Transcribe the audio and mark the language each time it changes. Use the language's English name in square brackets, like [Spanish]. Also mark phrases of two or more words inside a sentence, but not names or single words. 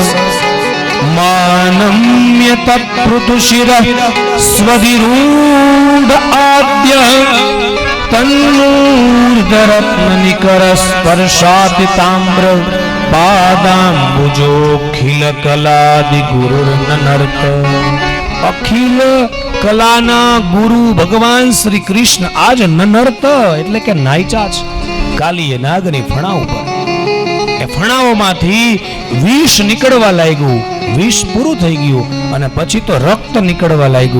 [Sanskrit] मानम्य तत्पृथुशिरः स्वधिरूढ आद्य तन्मूर्धरत्ननिकरस्पर्शाति ताम्र पादाम्बुजोऽखिलकलादिगुरुर्ननर्त [Gujarati] अखिल કલાના ગુરુ ભગવાન શ્રી કૃષ્ણ આજ નનર્ત એટલે કે નાયચા છે કાલીએ નાગની ફણા ઉપર. એ ફણાઓમાંથી વિષ નીકળવા લાગ્યું, વિષ પૂરું થઈ ગયું અને પછી તો રક્ત નીકળવા લાગ્યું.